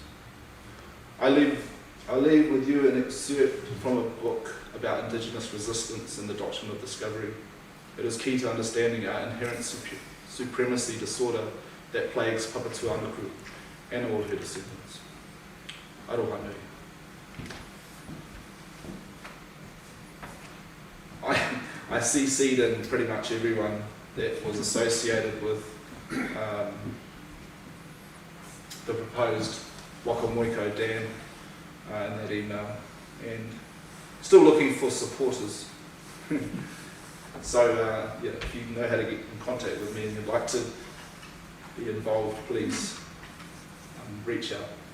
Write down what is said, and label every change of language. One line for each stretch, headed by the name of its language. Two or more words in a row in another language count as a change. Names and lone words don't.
English: I leave with you an excerpt from a book about Indigenous resistance and the doctrine of discovery. It is key to understanding our inherent supremacy disorder that plagues Papatuanuku and all her descendants.
Māori: Aroha nui.
English: I CC'd in pretty much everyone that was associated with the proposed Wakamoiko Dam in that email, and still looking for supporters. So yeah, if you know how to get in contact with me and you'd like to be involved, please reach out.